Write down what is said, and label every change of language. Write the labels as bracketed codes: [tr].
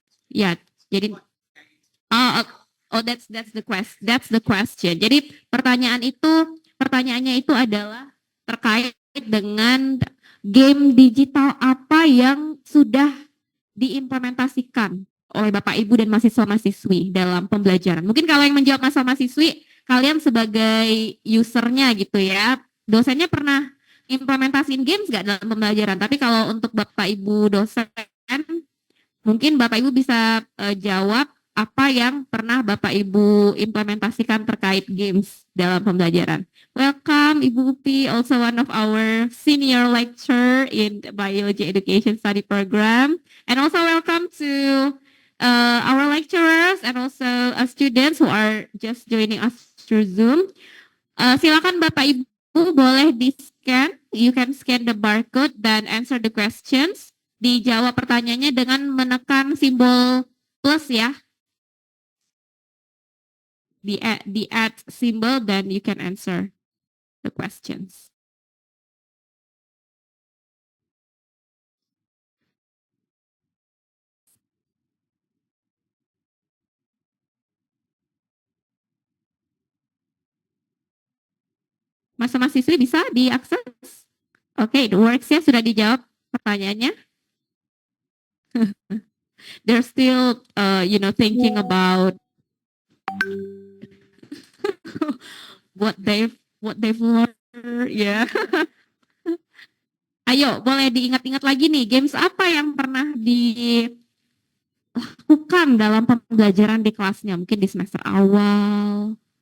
[id] Ya, jadi [en] that's the question. [id] Jadi pertanyaannya itu adalah terkait dengan game digital apa yang sudah diimplementasikan oleh Bapak Ibu dan mahasiswa-mahasiswi dalam pembelajaran. Mungkin kalau yang menjawab mahasiswa-mahasiswi, kalian sebagai usernya gitu ya, dosennya pernah implementasiin games nggak dalam pembelajaran? Tapi kalau untuk Bapak Ibu dosen, mungkin Bapak Ibu bisa jawab apa yang pernah Bapak Ibu implementasikan terkait games dalam pembelajaran. [en] Welcome Ibu Upi, also one of our senior lecturer in the Biology Education Study Program. And also welcome to our lecturers and also students who are just joining us through Zoom. [id] Silakan Bapak Ibu boleh di-scan. [en] You can scan the barcode [id] dan [en] answer the questions. [id] Dijawab pertanyaannya dengan menekan simbol plus ya. [en] The add symbol, then you can answer the questions. [id] Mahasiswa bisa diakses? Oke, the works-nya sudah dijawab pertanyaannya. [en] They're still, thinking about what they've learned, ya. [id] Ayo, boleh diingat-ingat lagi nih, games apa yang pernah dilakukan dalam pembelajaran di kelasnya, mungkin di semester awal.